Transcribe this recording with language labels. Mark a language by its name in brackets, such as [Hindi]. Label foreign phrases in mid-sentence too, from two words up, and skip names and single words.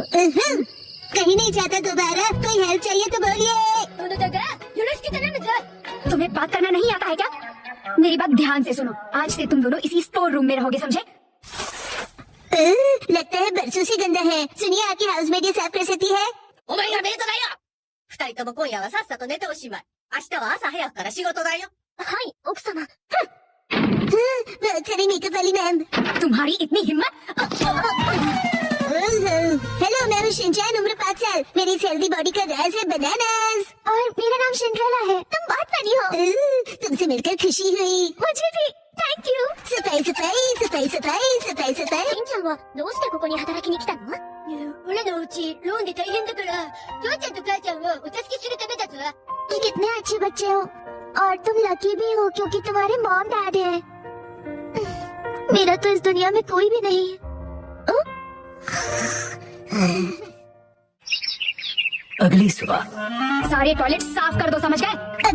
[Hindi] कहीं नहीं जाता दोबारा। कोई हेल्प चाहिए तो बोलिए। तुम्हें बात करना नहीं आता है क्या? मेरी बात ध्यान से सुनो। आज से तुम दोनों इसी स्टोर रूम में रहोगे, समझे? लगता है बरसों से गंदा है। सुनिए, आपकी हाउसमेट ये साफ कर सकती है? [Japanese] お前がメイドだよ。二人とも今夜はさっさと寝ておしまい。明日は朝早くから仕事だよ。はい、奥様। [Hindi] बहुत सारी मेकअप वाली मैम। तुम्हारी इतनी हिम्मत? हेलो, मैं हूँ शिनचैन, उम्र 5 साल। मेरी इस हेल्दी बॉडी का राज है बनानास। और मेरा नाम सिंड्रेला है। तुम बहुत फनी हो। तुमसे मिलकर खुशी हुई। मुझे भी। [English] thank you. [Hindi] सफाई सफाई सफाई सफाई सफाई सफाई। [Japanese] ケンちゃんはどうしてここに働きに来たの？俺のうちローンで大変だから、父ちゃんと母ちゃんをお助けするためだぞ。 [Hindi] कि कितने अच्छे बच्चे हो और तुम लकी भी हो क्योंकि तुम्हारे [English] mom dad [Hindi] है। मेरा तो इस दुनिया में कोई भी नहीं। अगली सुबह सारे टॉयलेट साफ कर दो, समझ गए?